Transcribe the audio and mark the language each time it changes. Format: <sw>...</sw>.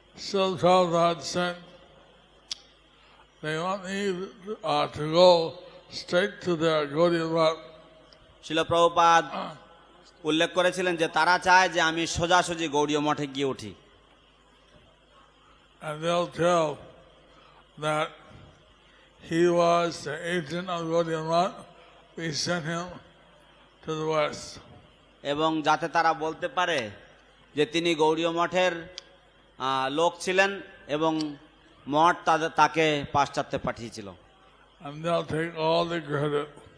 <en>So Prabhupada said they want me to go straight to their Gaudiya Math.</en> <bn>শিল প্রভুপাদ উল্লেখ করেছিলেন যে তারা চায় যে আমি সোজাসুজি গৌড়ীয় মঠে গিয়ে উঠি।</bn> <en>And they'll tell that he was the agent of Gaudiya Math. We sent him to the west.</en> <bn>এবং যাতে তারা বলতে পারে যে তিনি গৌড়ীয় মঠের লোক ছিলেন এবং মঠ তাকে পাশ্চাত্যে পাঠিয়েছিল।</bn> <en>And they'll take all the credit.</en>